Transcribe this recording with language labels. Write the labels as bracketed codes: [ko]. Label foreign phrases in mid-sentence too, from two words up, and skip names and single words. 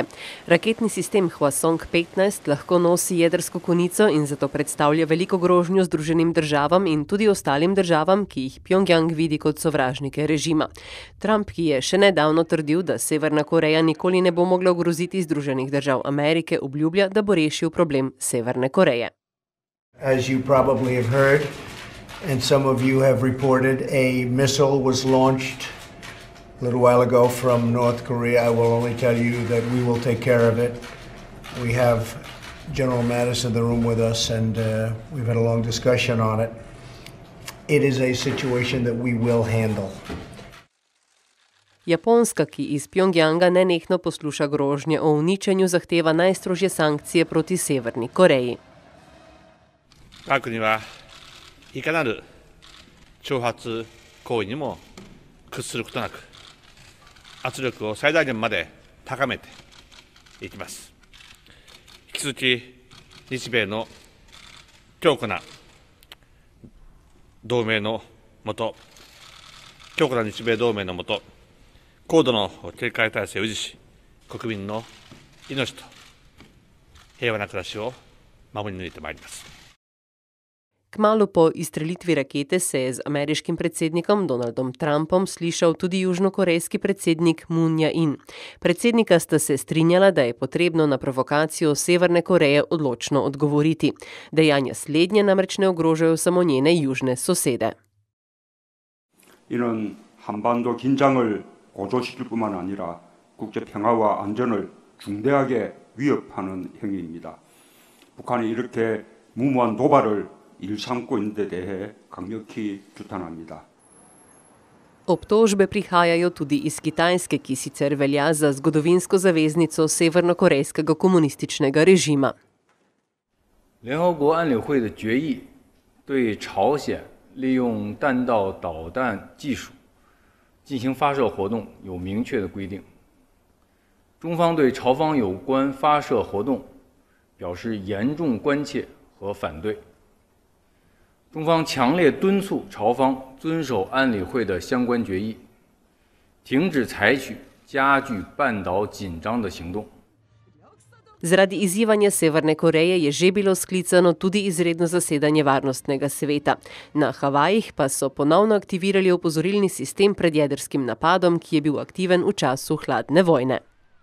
[sl] Raketni sistem Hwasong-15 lahko nosi jedrsko konico in zato predstavlja veliko grožnjo Združenim državam in tudi ostalim državam, ki jih Pjongjang vidi kot sovražnike režima. Trump, ki je še nedavno trdil, da Severna Koreja nikoli ne bo mogla ogroziti Združenih držav Amerike, obljublja, da bo rešil problem Severne Koreje. [en] As you probably have heard, and some of you have reported, a missile was launched a little while ago from North Korea. I will only tell you that we will take care of it. We have General Mattis in the room with us, and we've had a long discussion on it. It is a situation that we will handle. [sl] Japonska, ki iz Pjongjanga nenehno posluša grožnje o uničenju, zahteva najstrožje sankcije proti Severni Koreji. [ja] 我が国はいかなる挑発行為にも屈することなく、圧力を最大限まで高めていきます。引き続き日米の強固な同盟のもと、強固な日米同盟のもと、高度の警戒体制を維持し、国民の命と平和な暮らしを守り抜いてまいります。 [sl] Kmalu po izstrelitvi rakete se je z ameriškim predsednikom Donaldom Trumpom slišal tudi južnokorejski predsednik Moon Jae-in. Predsednika sta se strinjala, da je potrebno na provokacijo Severne Koreje odločno odgovoriti. Dejanja slednje namreč ne ogrožajo samo njene južne sosede. [ko] 이는 한반도 긴장을 고조시킬 뿐만 아니라 국제 평화와 안전을 중대하게 위협하는 행위입니다. 북한이 이렇게 무모한 도발을 일삼고 있는 데 대해 강력히 규탄합니다. [sl] Obtožbe prihajajo tudi iz Kitajske, ki sicer velja za zgodovinsko zaveznico severnokorejskega komunističnega režima. [zh] 联合国安理会的决议对朝鲜利用弹道导弹技术进行发射活动有明确的规定。中方对朝方有关发射活动表示严重关切和反对。中方强烈敦促朝方遵守安理会的相关决议，停止采取加剧半岛紧张的行动。 [sl] Zaradi izzivanja Severne Koreje je že bilo sklicano tudi izredno zasedanje Varnostnega sveta. Na Havajih pa so ponovno aktivirali opozorilni sistem pred jedrskim napadom, ki je bil aktiven v času hladne vojne.